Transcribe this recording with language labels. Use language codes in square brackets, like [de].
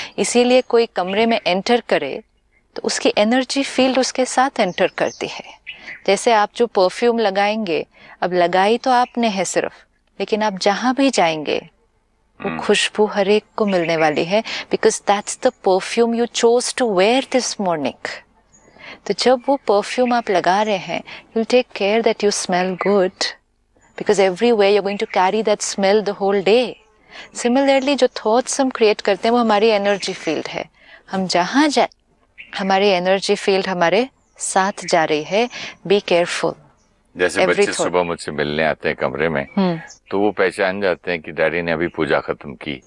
[hi] इसीलिए कोई कमरे में एंटर करे तो उसकी एनर्जी फील्ड उसके साथ एंटर करती है। जैसे आप जो परफ्यूम लगाएंगे, अब लगाई तो आपने है सिर्फ, लेकिन आप जहां भी जाएंगे वो खुशबू हर एक को मिलने वाली है, [en] Because that's the perfume you chose to wear this morning. [hi] तो जब वो परफ्यूम आप लगा रहे हैं, [en] you'll take care that you smell good, because everywhere you're going to carry that smell the whole day. [hi] Similarly, जो thoughts हम create करते हैं वो हमारी energy field है। हम जहाँ जाए हमारी energy field हमारे साथ जा रही है। [en] Be careful. [hi] जैसे बच्चे सुबह मुझसे मिलने आते हैं कमरे में, तो वो पहचान जाते हैं कि डैडी ने अभी पूजा खत्म की।